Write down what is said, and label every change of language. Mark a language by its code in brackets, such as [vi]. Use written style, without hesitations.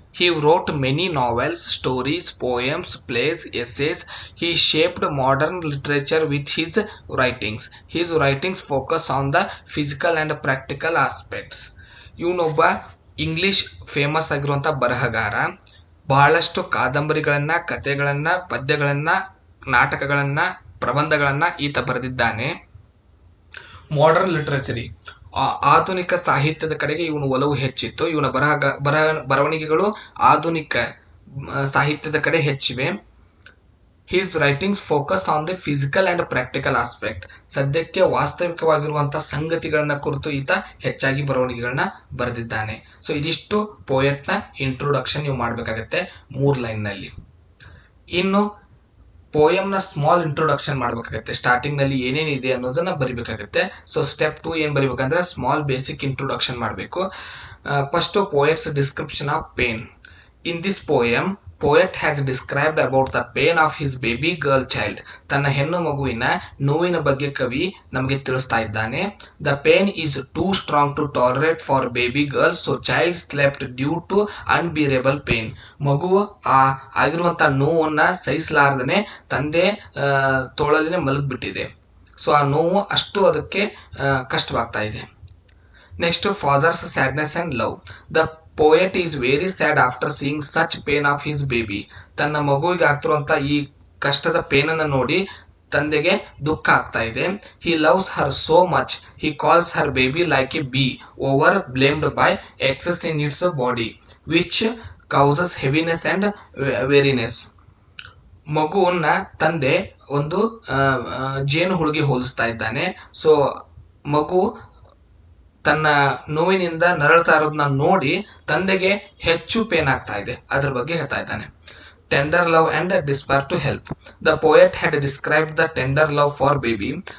[en] He wrote many novels, stories, poems, plays, essays. He shaped modern literature with his writings. His writings focus on the physical and practical aspects. [kn] ಇವನೊಬ್ಬ English famous ಆಗಿರುವಂಥ ಬರಹಗಾರ. ಬಹಳಷ್ಟು ಕಾದಂಬರಿಗಳನ್ನು, ಕಥೆಗಳನ್ನು, ಪದ್ಯಗಳನ್ನು, ನಾಟಕಗಳನ್ನು, ಪ್ರಬಂಧಗಳನ್ನು ಈತ ಬರೆದಿದ್ದಾನೆ. ಮಾಡರ್ನ್ ಲಿಟ್ರೇಚರಿ, ಆಧುನಿಕ ಸಾಹಿತ್ಯದ ಕಡೆಗೆ ಇವನು ಒಲವು ಹೆಚ್ಚಿತ್ತು. ಇವನ ಬರವಣಿಗೆಗಳು ಆಧುನಿಕ ಸಾಹಿತ್ಯದ ಕಡೆ ಹೆಚ್ಚಿವೆ. [en] His writings focus on the physical and practical aspect. [kn] ಸದ್ಯಕ್ಕೆ ವಾಸ್ತವಿಕವಾಗಿರುವಂಥ ಸಂಗತಿಗಳನ್ನ ಕುರಿತು ಈತ ಹೆಚ್ಚಾಗಿ ಬರವಣಿಗೆಗಳನ್ನ ಬರೆದಿದ್ದಾನೆ. ಸೊ ಇದಿಷ್ಟು ಪೋಯೆಟ್ನ ಇಂಟ್ರೊಡಕ್ಷನ್ ನೀವು ಮಾಡಬೇಕಾಗತ್ತೆ 3 ಲೈನ್ನಲ್ಲಿ. ಇನ್ನು ಪೋಯಮ್ನ ಸ್ಮಾಲ್ ಇಂಟ್ರೊಡಕ್ಷನ್ ಮಾಡಬೇಕಾಗುತ್ತೆ. ಸ್ಟಾರ್ಟಿಂಗ್ನಲ್ಲಿ ಏನೇನಿದೆ ಅನ್ನೋದನ್ನ ಬರಿಬೇಕಾಗುತ್ತೆ. ಸೊ ಸ್ಟೆಪ್ 2 ಏನು ಬರಿಬೇಕಂದ್ರೆ ಸ್ಮಾಲ್ ಬೇಸಿಕ್ ಇಂಟ್ರೊಡಕ್ಷನ್ ಮಾಡಬೇಕು. [en] First poet's description of pain. In this poem poet has described about the pain of his baby girl child. [kn] ತನ್ನ ಹೆಣ್ಣು ಮಗುವಿನ ನೋವಿನ ಬಗ್ಗೆ ಕವಿ ನಮಗೆ ತಿಳಿಸ್ತಾ ಇದ್ದಾನೆ. [en] The pain is too strong to tolerate for baby girl, so child slept due to unbearable pain. [kn] ಮಗು ಆಗಿರುವಂಥ ನೋವನ್ನ ಸಹಿಸಲಾರ್ದನೆ ತಂದೆ ತೋಳಲಿನೇ ಮಲಗಿಬಿಟ್ಟಿದೆ. ಸೊ ಆ ನೋವು ಅಷ್ಟು ಅದಕ್ಕೆ ಕಷ್ಟವಾಗ್ತಾ ಇದೆ. [en] Next father's sadness and love. The poet is very sad after seeing such pain of his baby. [kn] ತನ್ನ ಮಗುವಿಗೆ ಆಗ್ತಿರುವಂಥ ಈ ಕಷ್ಟದ ಪೇನನ್ನು ನೋಡಿ ತಂದೆಗೆ ದುಃಖ ಆಗ್ತಾ ಇದೆ. [en] He loves her so much. He calls her baby like a bee, overblamed by excess in its body, which causes heaviness and weariness. [kn] ಮಗುವನ್ನ ತಂದೆ ಒಂದು ಜೇನು ಹುಳುಗೆ ಹೋಲಿಸ್ತಾ ಇದ್ದಾನೆ. ಸೊ ಮಗು ತನ್ನ ನೋವಿನಿಂದ ನರಳ್ತಾ ಇರೋದನ್ನ ನೋಡಿ ತಂದೆಗೆ ಹೆಚ್ಚು ಪೇನ್ ಆಗ್ತಾ ಇದೆ. ಅದ್ರ ಬಗ್ಗೆ ಹೇಳ್ತಾ ಇದ್ದಾನೆ. [en] Tender love and despair to help. The poet had describe the tender love for baby.